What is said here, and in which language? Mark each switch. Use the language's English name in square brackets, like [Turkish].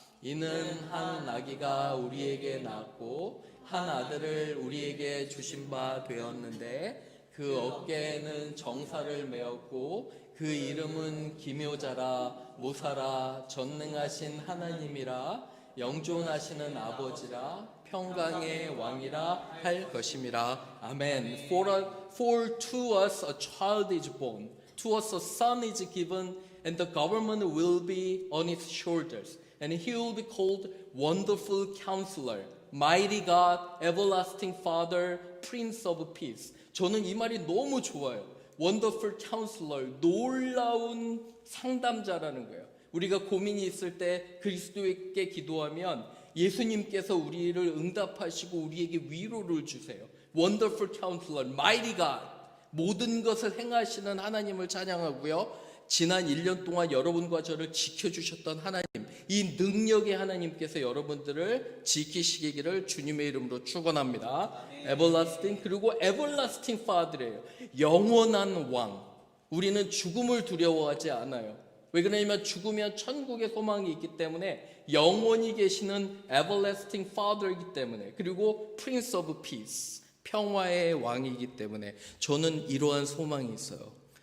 [Korean] 이는 한 아기가 우리에게 낳았고 한 아들을 우리에게 주신 바 되었는데 그 어깨에는 정사를 메었고 그 이름은 기묘자라 모사라 전능하신 하나님이라 영존하시는 아버지라 평강의 왕이라 할 것임이라. 아멘. [English] For to us a child is born, to us a son is given, and the government will be on his shoulders, and he will be called Wonderful Counselor, Mighty God, Everlasting Father, Prince of Peace. [Korean] 저는 이 말이 너무 좋아요. Wonderful Counselor, 놀라운 상담자라는 거예요. 우리가 고민이 있을 때 그리스도에게 기도하면 예수님께서 우리를 응답하시고 우리에게 위로를 주세요. Wonderful Counselor, Mighty God, 모든 것을 행하시는 하나님을 찬양하고요. 지난 1년 동안 여러분과 저를 지켜주셨던 하나님, 이 능력의 하나님께서 여러분들을 지키시기를 주님의 이름으로 축원합니다. Everlasting, 그리고 Everlasting Father예요. 영원한 왕. 우리는 죽음을 두려워하지 않아요. 왜 그러냐면 죽으면 천국의 소망이 있기 때문에, 영원히 계시는 Everlasting Father이기 때문에, 그리고 Prince of Peace, 평화의 왕이기 때문에 저는 이러한 소망이 있어요.